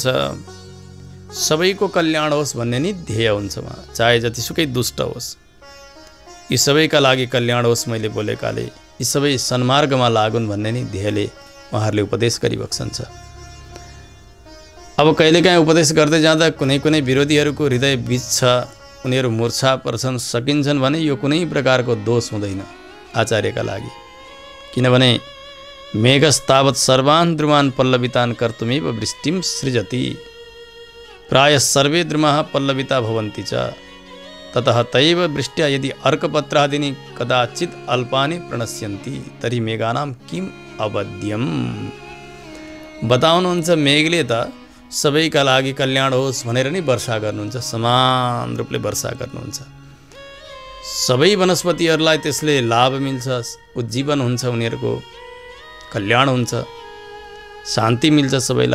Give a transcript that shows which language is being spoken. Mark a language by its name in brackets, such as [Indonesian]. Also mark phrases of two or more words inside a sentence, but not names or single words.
[Nepali] सबैको कल्याण होस् भन्ने नि ध्येय हुन्छ उहाँ, चाहे जतिसुकै दुष्ट होस्, यी सबैका लागि कल्याण होस् मैले बोलेकाले, यी सबै सन्मार्गमा लागुन् भन्ने नि ध्येयले उहाँहरूले उपदेश गरिबक्सन्छ। अब कहिलेकाहीँ उपदेश गर्दै जाँदा कुनै कुनै विरोधीहरूको हृदय बिच्छ, उनीहरू मूर्छा पर्छन्, सकिन्छन् भने यो कुनै प्रकारको दोष हुँदैन आचार्यका लागि, किनभने [Sanskrit] मेघस्तावत सर्वान् द्रुमान् पल्लवितान् कर्तुमेव वृष्टिं सृजति, प्राय सर्वे द्रुमाः पल्लविता भवन्ति च, ततः तैव वृष्ट्या यदि अर्कपत्रादीनि कदाचित् अल्पानि प्रणश्यन्ति तर्हि मेघानां किम् अवध्यम्। [Nepali] बताउनुहुन्छ मेघले त सबैका लागि कल्याण होस् भनेर नै वर्षा गर्नुहुन्छ, समान रूपले वर्षा गर्नुहुन्छ। सबै वनस्पतिहरूलाई त्यसले लाभ मिल्छ, उज्जीवन हुन्छ, उनीहरूको कल्याण हुन्छ, शान्ति मिल्छ सबैलाई।